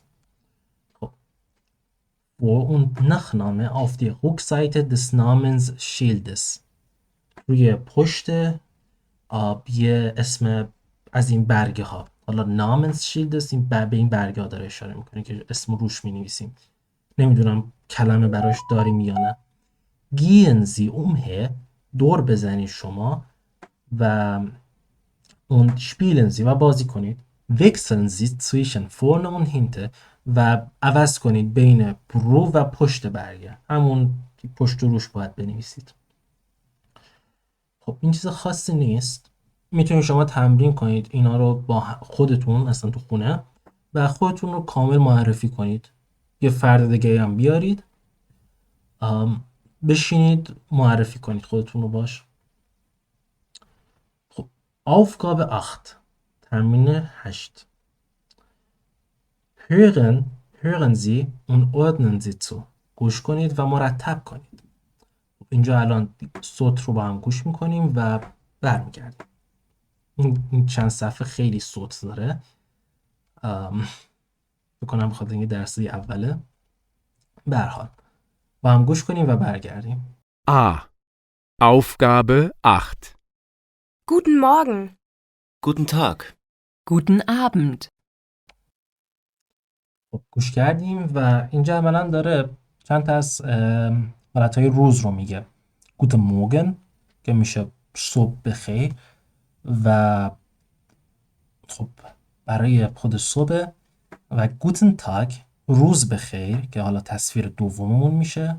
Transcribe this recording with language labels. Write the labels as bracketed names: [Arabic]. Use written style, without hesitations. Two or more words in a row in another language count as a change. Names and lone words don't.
[Persian] خب [German] Vor- und Nachname auf die Rückseite des Namensschildes [Persian] روی پشت یه اسم از این برگه ها. حالا Namensschildes این به این برگه ها داره اشاره میکنه که اسم روش مینویسیم. نمیدونم کلمه براش داریم یا نه. [German] Gehen Sie umher [Persian] دور بزنید شما و [German] und spielen Sie [Persian] و بازی کنید. [German] Wechseln Sie zwischen vorne und hinten [Persian] و عوض کنید بین رو و پشت برگه. همون پشت و روش باید بنویسید. خب این چیز خاصی نیست. میتونید شما تمرین کنید اینا رو با خودتون اصلا تو خونه و خودتون رو کامل معرفی کنید. یه فرد دیگه هم بیارید بشینید معرفی کنید خودتون رو باش. خب Aufgabe 8 تمرین 8 [German] hören Sie und ordnen Sie zu [Persian] گوش کنید و مرتب کنید. اینجا الان صوت رو با هم گوش میکنیم و برمیگردیم. این چند صفحه خیلی صوت داره بکنم بخاطر اینکه درسی اوله. به هر حال با هم گوش کنیم و برگردیم. [German] A. Aufgabe 8. Guten Morgen. Guten Tag. Guten Abend. [Persian] خب گوش کردیم و اینجا عملا داره چند تا از حالتهای روز رو میگه. گوتن موگن که میشه صبح بخیر و خب برای خود صبح و گوتن تاگ روز بخیر که حالا تصویر دوممون میشه.